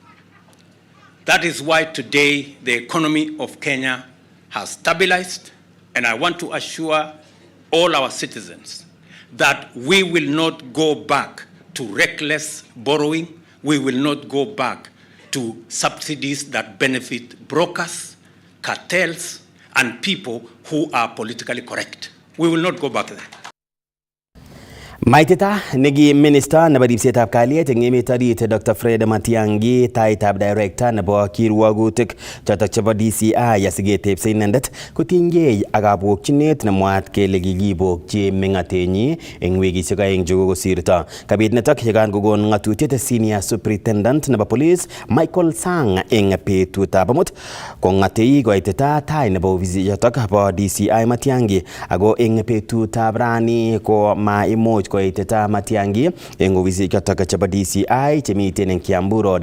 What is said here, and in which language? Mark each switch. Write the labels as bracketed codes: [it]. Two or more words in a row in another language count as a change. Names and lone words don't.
[en] That is why today the economy of Kenya has stabilized, and I want to assure all our citizens that we will not go back to reckless borrowing. We will not go back to subsidies that benefit brokers, cartels, and people who are politically correct. We will not go back there. [kln] Maitita negi minister nebo ribsetab kalyet eng emet orit Dr. Fred Matiang'i taitab director nebo kirwagutik chotok chebo DCI asiketebse inendet kotinygei ak kabwokchinet nemwaat kele kikibokchi mengatenyi eng wikisiek 2 chekokosirto. Kabit nitok yekan kokon ngatutiet [en] senior superintendent [kln] nebo police Michael Sang eng betutab amut kongatei koitita tai nebo ofisi yotok bo DCI Matiang'i, ako eng betutab rani ko maimuch koitita Matiang'i eng ofisi chotok chebo DCI chemiten eng Kiambu Road.